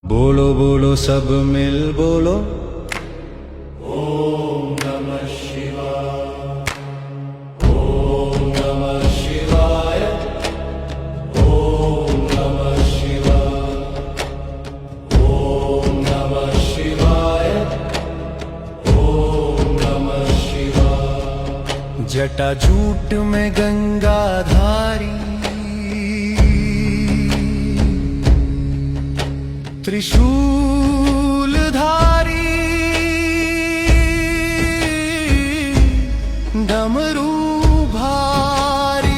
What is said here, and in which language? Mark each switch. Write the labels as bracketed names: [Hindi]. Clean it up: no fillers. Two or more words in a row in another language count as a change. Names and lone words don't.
[Hindi] बोलो बोलो सब मिल बोलो। [Sanskrit] ओम नमः शिवाय। ओम नमः शिवाय। ओम नमः शिवाय। ओम नमः शिवाय। ओम नमः शिवाय। [Hindi] जटाजूट में गंगाधारी, त्रिशूलधारी, डमरू भारी,